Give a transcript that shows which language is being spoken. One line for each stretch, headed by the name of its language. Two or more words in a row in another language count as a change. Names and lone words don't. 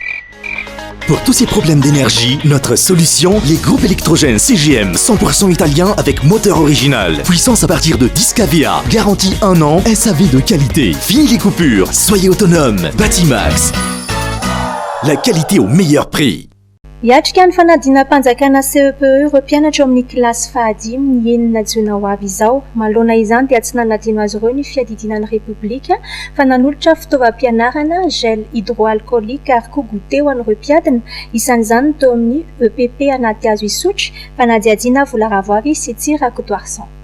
French: Pour tous ces problèmes d'énergie, notre solution, les groupes électrogènes CGM 100% italien avec moteur original. Puissance à partir de 10 kVA, garantie 1 an, SAV de qualité. Fini les coupures, soyez autonome. Batimax, la qualité au meilleur prix.
Malagasy: Hiatrika ny fanadina mpanjakana CEPE ireo mpianatra amin'ny kilasy fahadimy ny enina jona ho avy izao. Manoloana izany dia tsy nanadino azy ireo ny fiadidinan'ny Repoblika fa nanolotra fitaovam-pianarana
French: gel hydroalcoolique
Malagasy: ary koa goûter ho an'ireo mpiadina. Isan'izany teo amin'ny EPP anaty azo isotry fanadiadiana Volaravoavy sy Tsirakotoarsan.